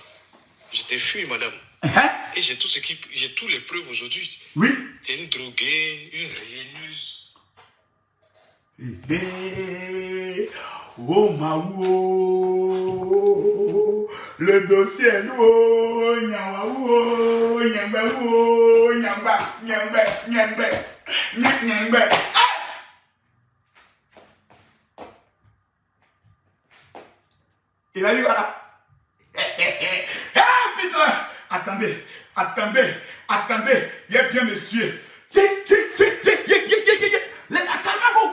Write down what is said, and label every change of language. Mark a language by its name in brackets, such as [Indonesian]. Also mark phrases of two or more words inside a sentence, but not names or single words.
[French] Je t'ai fui, madame. Et j'ai j'ai toutes les preuves aujourd'hui. Oui. Tu es une droguée, une rieuse. Oh Maou, le dossier est lourd. Nyawaou, nyambaou, nyamba, nyambe, nyambe, nyambe. Il a dit voilà. Putain. Attendez, attendez, attendez. Il est bien, monsieur. Les gars, calmez-vous.